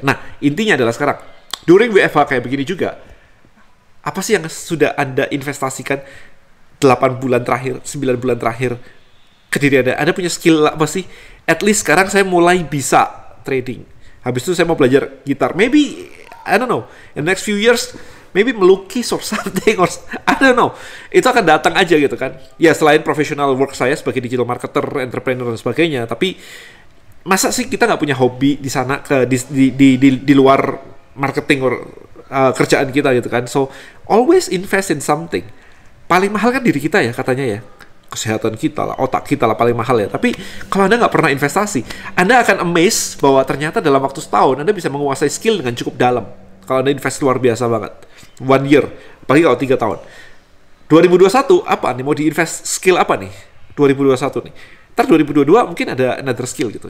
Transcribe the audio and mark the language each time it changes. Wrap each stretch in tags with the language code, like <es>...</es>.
<id>Nah, intinya adalah sekarang</id> <en>during WFH</en> <id>kayak begini juga, apa sih yang sudah Anda investasikan 8 bulan terakhir, 9 bulan terakhir ke diri Anda? Anda punya skill apa sih?</id> <en>At least</en> <id>sekarang saya mulai bisa trading. Habis itu saya mau belajar gitar.</id> <en>Maybe, I don't know, in the next few years, maybe</en> <id>melukis</id> <en>or something, or I don't know.</en> <id>Itu akan datang aja gitu kan. Ya, selain professional work saya sebagai digital marketer, entrepreneur, dan sebagainya. Tapi, masa sih kita nggak punya hobi di sana di luar marketing</id> <en>or</en> <id>kerjaan kita gitu kan.</id> <en>So always invest in something.</en> <id>Paling mahal kan diri kita ya katanya ya, kesehatan kita lah, otak kita lah paling mahal ya. Tapi kalau Anda nggak pernah investasi, Anda akan amazed bahwa ternyata dalam waktu setahun Anda bisa menguasai skill dengan cukup dalam. Kalau Anda invest luar biasa banget, 1 year, apalagi kalau 3 tahun. 2021 apa nih, mau diinvest skill apa nih 2021 nih, ntar 2022 mungkin ada</id> <en>another skill</en> <id>gitu.</id>